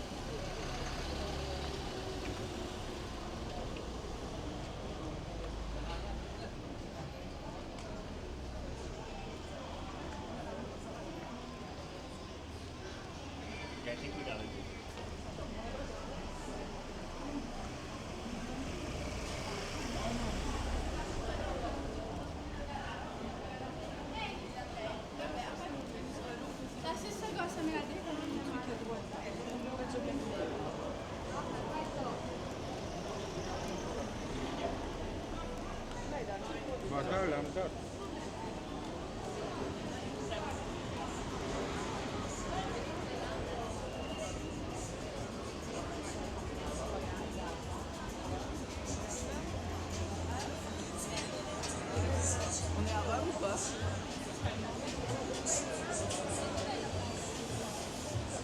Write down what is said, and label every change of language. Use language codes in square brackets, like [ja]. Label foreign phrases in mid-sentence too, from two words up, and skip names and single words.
[en] I think we gotta do it. [it] La stessa cosa me l'ha detto mia madre. [fr] On est arabe ou pas?